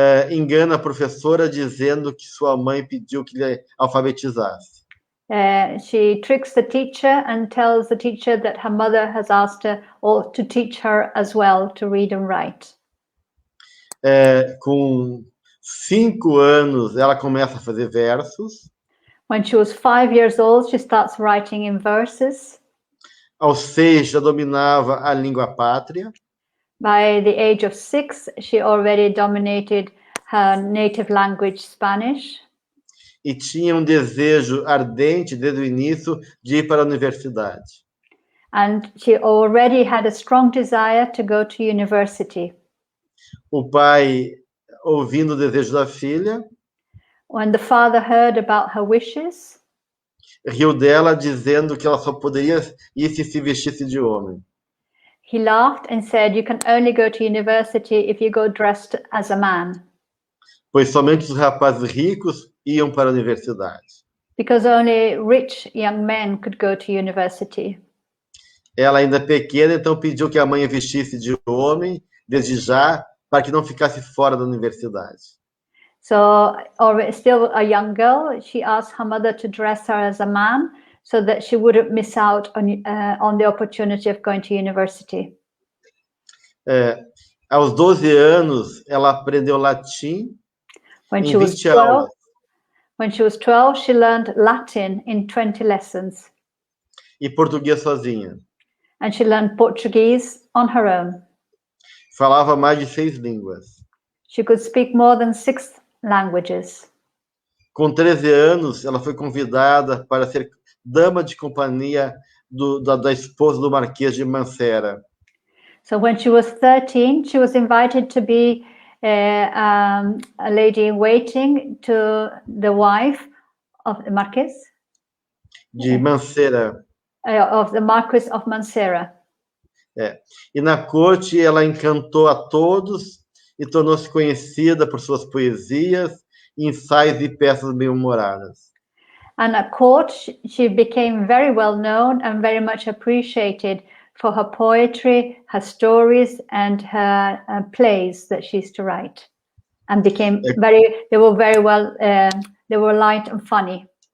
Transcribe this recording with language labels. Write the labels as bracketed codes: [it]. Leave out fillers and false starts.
[pt] engana a professora dizendo que sua mãe pediu que lhe alfabetizasse. [en] She tricks the teacher and tells the teacher that her mother has asked her or to teach her as well to read and write. [pt] Com 5 anos, ela começa a fazer versos. [en] When she was 5 years old, she starts writing in verses. [pt] Aos 6, já dominava a língua pátria. [en] By the age of 6, she already dominated her native language, Spanish. [pt] E tinha desejo ardente desde o início de ir para a universidade. [en] And she already had a strong desire to go to university. [pt] O pai, ouvindo o desejo da filha, [en] When the father heard about her wishes, [pt] riu dela dizendo que ela só poderia ir se vestisse de homem. [en] he laughed and said, "You can only go to university if you go dressed as a man." [pt] Pois somente os rapazes ricos iam para a universidade. [en] Because only rich young men could go to university. [pt] Ela ainda pequena, então pediu que a mãe a vestisse de homem, desde já, para que não ficasse fora da universidade. [en] So, or still a young girl, she asked her mother to dress her as a man so that she wouldn't miss out on the opportunity of going to university. [pt] Aos 12 anos, ela aprendeu latim [en] When [pt] em [en] she was [pt] 20 [en] 12, [pt] aulas. [en] when she was 12, she learned Latin in 20 lessons, [pt] E português sozinha. [en] and she learned Portuguese on her own. [pt] Falava mais de 6 línguas. [en] She could speak more than 6 languages. [pt] Com 13 anos, ela foi convidada para ser dama de companhia da esposa do Marquês de Mancera. [en] So when she was 13, she was invited to be a lady in waiting to the wife of the Marquis [pt] De Mancera. [en] of the Marquis of Mancera. [pt] E na corte ela encantou a todos e tornou-se conhecida por suas poesias, ensaios e peças bem-humoradas. [en] And at court, she became very well known and very much appreciated for her poetry, her stories, and her plays that she used to write. And became they were very well, they were light and funny.